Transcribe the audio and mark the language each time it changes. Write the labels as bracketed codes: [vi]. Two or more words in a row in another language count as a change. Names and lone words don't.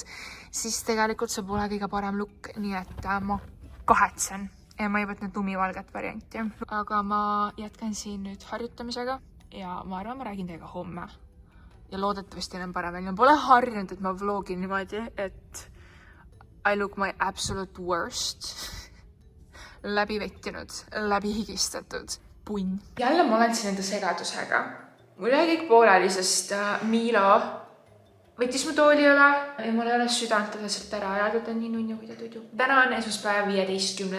[et] Siis tegelikult see pole kõige parem look, nii et ma kahetsen ja ma ei võtnud lumivalget varianti. Aga ma jätkan siin nüüd harjutamisega ja ma arvan, ma räägin teiega homme. Ja loodetavasti on parem välja. Ma pole harjunud, et ma vlogin niimoodi, et [en] I look my absolute worst. [et] Läbi vettinud, läbi higistatud, punn. Jälle ma olen siin enda segadusega. Mul jäi kõik pooleli, sest Miilo võttis mu tooli üle ja mul ei ole südant teda sealt ära ajada, ta on nii nunnu, kui ta tudu. Täna on esmaspäev 15.